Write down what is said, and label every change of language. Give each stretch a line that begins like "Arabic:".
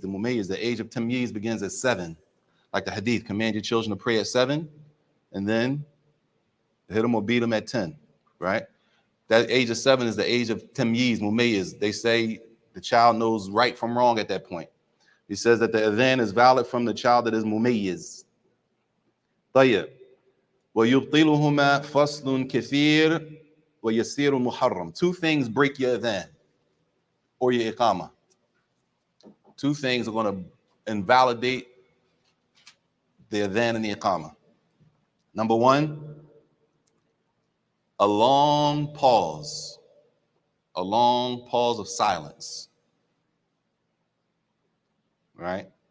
English: The mumayyiz, the age of tamyiz begins at 7. Like the hadith, command your children to pray at 7, and then hit them or beat them at 10, right? That age of 7 is the age of tamyiz, mumayyiz. They say the child knows right from wrong at that point. He says that the adhan is valid from the child that is mumayyiz.
Arabic: طيب. ويبطلهما فصل كثير ويسير محرم.
English: 2 things break your adhan or your iqamah. 2 things are going to invalidate the adhan and the iqamah. Number 1, a long pause of silence, right?